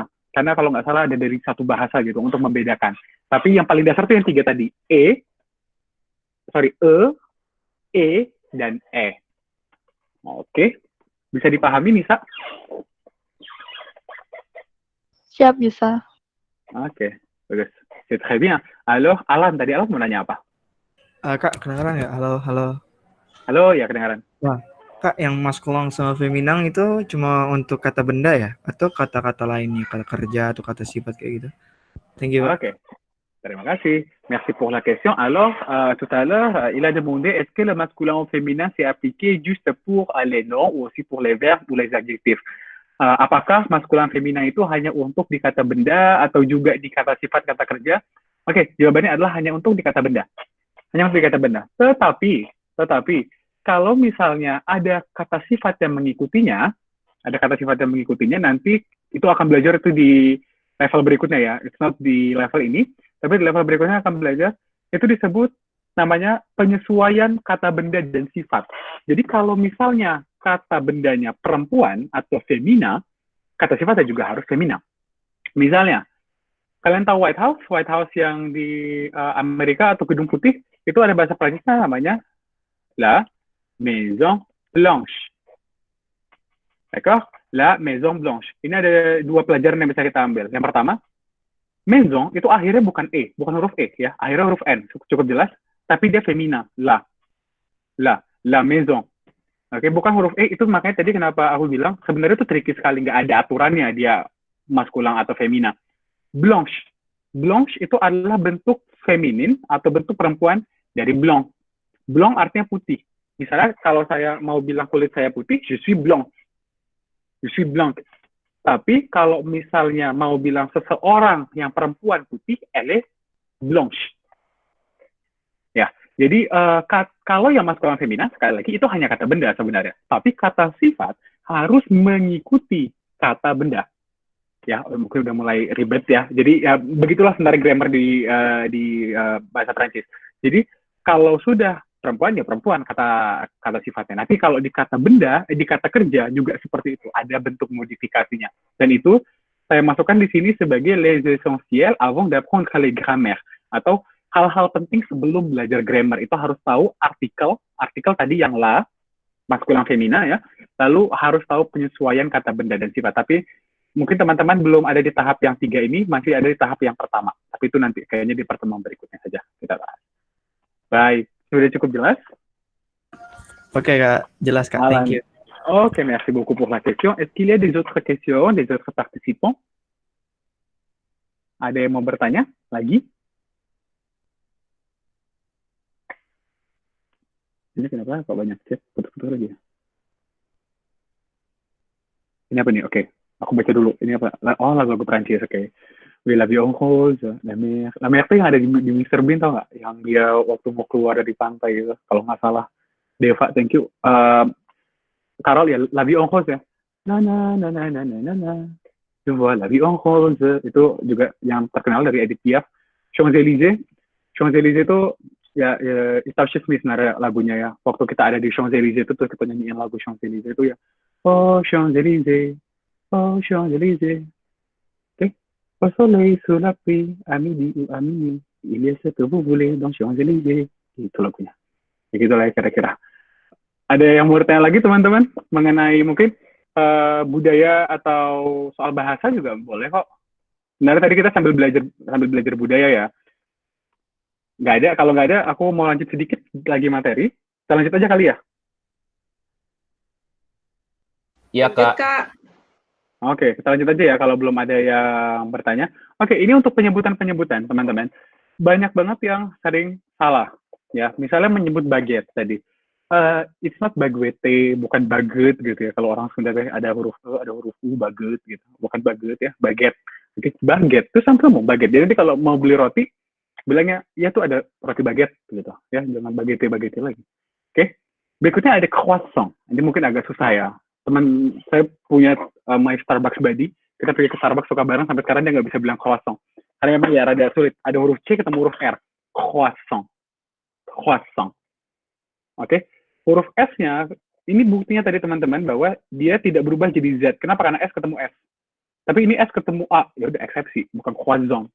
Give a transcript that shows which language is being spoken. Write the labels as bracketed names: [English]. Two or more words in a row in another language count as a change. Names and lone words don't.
[Indonesian] Karena kalau nggak salah ada dari satu bahasa gitu untuk membedakan. Tapi yang paling dasar itu yang 3 tadi, E, dan E. Oke. Bisa dipahami, Nisa? Siap, bisa. Oke, bagus. [French] C'est très bien. Alors, Alan, [Indonesian] tadi Alan mau nanya apa? Kak, kedengaran ya? Halo. Halo, ya kedengaran. Nah, Kak, yang maskulin sama feminang itu cuma untuk kata benda ya? Atau kata-kata lainnya, kata kerja atau kata sifat kayak gitu? [English] Thank you, [Indonesian] Pak. Oke. Terima kasih. [French] Merci pour la question. Alors, tout à l'heure, il a demandé est-ce que le masculin ou féminin c'est appliqué juste pour les noms ou aussi pour les verbes ou les adjectifs? [Indonesian] Apakah maskulin feminin itu hanya untuk di kata benda atau juga di kata sifat kata kerja? Oke, jawabannya adalah hanya untuk di kata benda. Hanya untuk di kata benda. Tetapi kalau misalnya ada kata sifat yang mengikutinya, nanti itu akan belajar itu di level berikutnya ya. [English] It's not [Indonesian] di level ini, tapi di level berikutnya akan belajar itu disebut namanya penyesuaian kata benda dan sifat. Jadi kalau misalnya kata bendanya perempuan atau femina, kata sifatnya juga harus femina. Misalnya, kalian tahu White House yang di Amerika atau Gedung Putih, itu ada bahasa Prancisnya namanya la Maison Blanche. [French] D'accord? La Maison Blanche. [Indonesian] Ini ada dua pelajaran yang bisa kita ambil. Yang pertama, maison itu akhirnya bukan huruf E ya, akhirnya huruf N, cukup jelas, tapi dia femina, [French] la maison. [Indonesian] Oke, bukan huruf E, itu makanya tadi kenapa aku bilang sebenarnya itu tricky sekali, nggak ada aturannya dia maskulang atau femina. Blanche itu adalah bentuk feminin atau bentuk perempuan dari blanc. Blanc artinya putih. Misalnya kalau saya mau bilang kulit saya putih, [French] je suis blanc. [Indonesian] Tapi kalau misalnya mau bilang seseorang yang perempuan putih, [French] elle est blanche. [Indonesian] Ya. Jadi kalau yang maskulin femina sekali lagi itu hanya kata benda sebenarnya, tapi kata sifat harus mengikuti kata benda. Ya, mungkin udah mulai ribet ya. Jadi ya begitulah sebenarnya grammar di bahasa Prancis. Jadi kalau sudah perempuan ya perempuan kata sifatnya. Nanti kalau di kata benda, di kata kerja juga seperti itu, ada bentuk modifikasinya. Dan itu saya masukkan di sini sebagai [French] les essentiels avant d'apprendre les grammaires [Indonesian] atau hal-hal penting sebelum belajar grammar. Itu harus tahu artikel tadi yang la, maskulin femina ya, lalu harus tahu penyesuaian kata benda dan sifat. Tapi mungkin teman-teman belum ada di tahap yang 3 ini, masih ada di tahap yang pertama. Tapi itu nanti kayaknya di pertemuan berikutnya saja kita bahas. Baik, sudah cukup jelas? Oke Kak, jelas Kak, [English] thank you. [French] Oke, merci beaucoup pour la question. Est-ce qu'il y a des autres questions, des autres participants? [Indonesian] Ada yang mau bertanya lagi? Ini kenapa kok banyak chat? Putus-putus lagi ya? Ini apa nih? Oke, aku baca dulu. Ini apa? Oh, lagu Perancis, oke. [French] Oui, la vie en rose, la mer. [Indonesian] La mer itu yang ada di Mr. Bean, tau nggak? Yang dia waktu mau keluar dari pantai gitu, kalau nggak salah. [English] Deva, thank you. [Indonesian] Carol ya, la vie en rose ya. Na na na na na na na. Coba la vie en rose itu juga yang terkenal dari Edith Piaf. Champs-Élysées itu ya Stanislavski sebenarnya lagunya ya. Waktu kita ada di Champs-Élysées itu terus kita nyanyiin lagu Champs-Élysées itu ya. [French] Oh Champs-Élysées, oh Champs-Élysées. [Indonesian] Oke. [French] Au soleil sous la pluie, à midi ou à minuit, il y a ce que vous voulez dans Champs-Élysées. [Indonesian] Itu lagunya. Begitu lah kira-kira. Ada yang mau bertanya lagi teman-teman mengenai mungkin budaya atau soal bahasa juga boleh kok. Sebenarnya tadi kita sambil belajar budaya ya. Nggak ada, kalau nggak ada, aku mau lanjut sedikit lagi materi. Kita lanjut aja kali ya? Iya, Kak. Oke, kita lanjut aja ya kalau belum ada yang bertanya. Oke, ini untuk penyebutan-penyebutan, teman-teman. Banyak banget yang sering salah. Ya, misalnya menyebut baguette tadi. [English] It's not baguette, [Indonesian] bukan baguette gitu ya. Kalau orang sebenarnya ada huruf E, ada huruf U, baguette gitu. Bukan baguette ya, baguette. Oke, baguette itu sama baguette. Jadi kalau mau beli roti, bilangnya ya tuh ada roti baguette gitu ya, jangan baguette lagi. Oke. Berikutnya ada croissant. Ini mungkin agak susah ya. Teman saya punya [English] my Starbucks buddy, [Indonesian] kita pergi ke Starbucks suka bareng sampai sekarang dia nggak bisa bilang croissant. Karena memang ya rada sulit. Ada huruf C ketemu huruf R. Croissant. Oke. Huruf S-nya ini buktinya tadi teman-teman bahwa dia tidak berubah jadi Z. Kenapa? Karena S ketemu S. Tapi ini S ketemu A, ya udah eksepsi, bukan croissant.